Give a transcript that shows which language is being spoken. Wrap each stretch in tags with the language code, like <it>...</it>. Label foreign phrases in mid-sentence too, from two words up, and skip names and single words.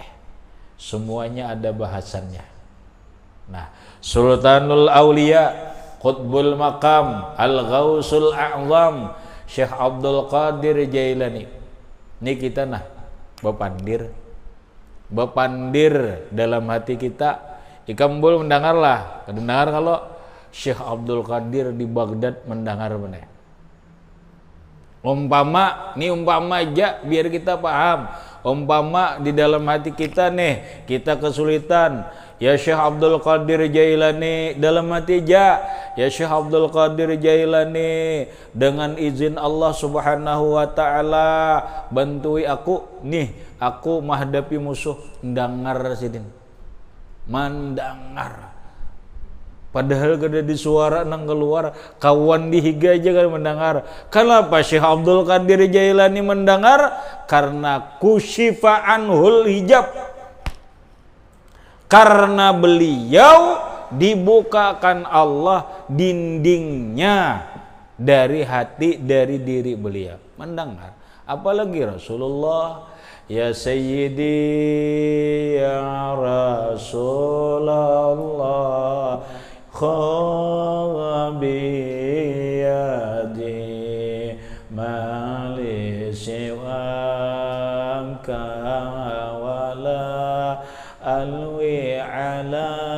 <id>Semuanya ada bahasannya. Nah, Sultanul Aulia, Qutbul Maqam, Al-Ghausul A'zam, Syekh Abdul Qadir Jailani. Ini kita bepandir dalam hati kita.</id> <bjn>Ikam boleh mendengarlah.</bjn> <id>Mendengar kalau Syekh Abdul Qadir di Baghdad mendengar benar. Umpama aja biar kita paham. Umpama di dalam hati kita nih, kita kesulitan. Ya Syekh Abdul Qadir Jailani dalam hati ya Syekh Abdul Qadir Jailani, dengan izin Allah</id> <ar>سبحانه وتعالى</ar> <id>bantui aku nih, aku menghadapi musuh.</id> <bjn>Mendengar sidin. Mendengar. Padahal kada di suara nang keluar, kawan di higa aja kan mendengar.</bjn> <id>Kenapa Syekh Abdul Qadir Jailani mendengar?</id> <ar>كرينا كشف عنه الحجاب.</ar> <id>Karena beliau dibukakan Allah dindingnya dari hati, dari diri beliau. Mendengar. Apalagi Rasulullah,</id> <ar>يا سيدي يا رسول الله، خبيادي مالي سواك ولا الوي على</ar>